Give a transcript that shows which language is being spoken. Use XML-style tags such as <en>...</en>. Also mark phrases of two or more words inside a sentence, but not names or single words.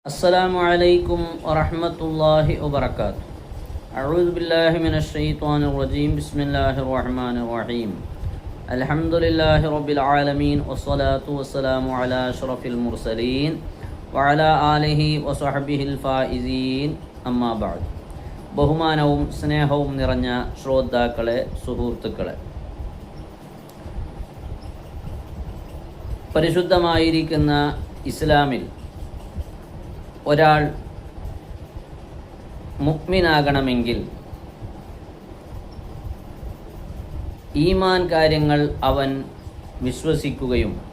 <ar>السلام عليكم ورحمة الله وبركاته. أعوذ بالله من الشيطان الرجيم. بسم الله الرحمن الرحيم. الحمد لله رب العالمين والصلاة والسلام على أشرف المرسلين وعلى آله وصحبه الفائزين. أما بعد.</ar> <ml>ബഹുമാനവും സ്നേഹവും നിറഞ്ഞ ശ്രോതാക്കളെ, സുഹൃത്തുക്കളെ, പരിശുദ്ധമായിരിക്കുന്ന ഇസ്ലാമിൽ ഒരാൾ മുഅ്മിനാകണമെങ്കിൽ ഈമാൻ കാര്യങ്ങൾ അവൻ വിശ്വസിക്കുകയും</ml>